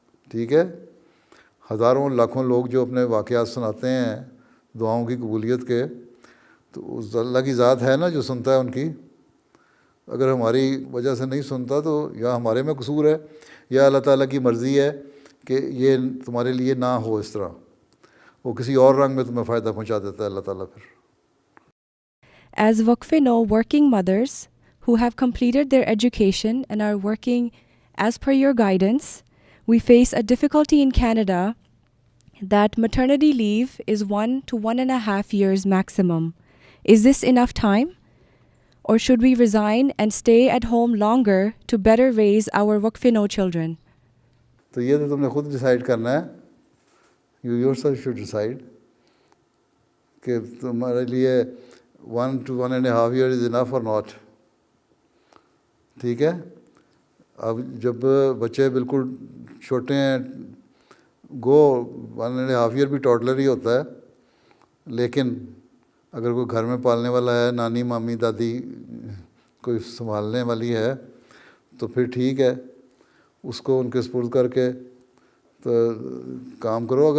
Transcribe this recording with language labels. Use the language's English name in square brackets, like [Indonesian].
[Urdu] ٹھیک ہے، ہزاروں لاکھوں لوگ جو اپنے واقعات سناتے ہیں دعاؤں کی قبولیت کے، تو اس اللہ کی ذات ہے نا جو سنتا ہے ان کی. اگر ہماری وجہ سے نہیں سنتا تو یا ہمارے میں قصور ہے یا اللہ تعالیٰ کی مرضی ہے کہ یہ تمہارے لیے نہ ہو. اس طرح وہ کسی اور رنگ میں تمہیں فائدہ پہنچا دیتا ہے اللہ تعالیٰ پھر. [English] As Waqfe know working mothers who have completed their education and are working as per your guidance, we face a difficulty in Canada that maternity leave is 1 to 1.5 years maximum. Is this enough time? or should we resign and stay at home longer to better raise our waqf-e-no children? [Urdu] تو یہ تو تم نے خود decide کرنا ہے. [English] you yourself should decide [Urdu] کہ تمہارے لیے [English] 1 to 1.5 years is enough or not. [Urdu] ٹھیک ہے. اب جب بچے بالکل چھوٹے ہیں, گو 1.5 year بھی ٹوڈلر ہی ہوتا ہے, لیکن اگر کوئی گھر میں پالنے والا ہے, نانی مامی دادی کوئی سنبھالنے والی ہے, تو پھر ٹھیک ہے, اس کو ان کے سپرد کر کے تو کام کرو.